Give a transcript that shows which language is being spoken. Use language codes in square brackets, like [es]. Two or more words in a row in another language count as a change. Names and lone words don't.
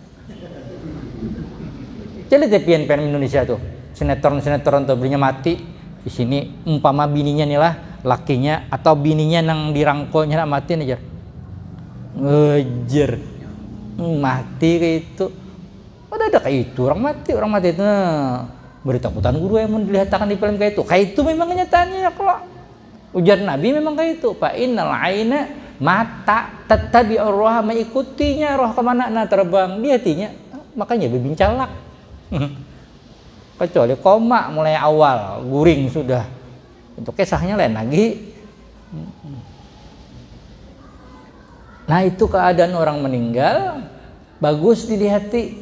[bjn] Jadi tepian film Indonesia tuh, sinetron tuh belinya mati di sini umpama bininya nih lah, lakinya atau bininya nang dirangkulnya nak mati nih jar. Ngejer. Mati kayak itu. Ada kayak itu orang mati itu. Nah, berita takutan guru yang dilihatkan di film kayak itu memang kenyataannya kalau ujar Nabi memang kayak itu. [ar] Fa innal aina mata tattabi'ur ruha, [bjn] mengikutinya roh kemana nah terbang di hatinya. Makanya bebincalak. Kecuali koma mulai awal guring sudah. Untuk kisahnya lain lagi. Nah, itu keadaan orang meninggal bagus dilihati.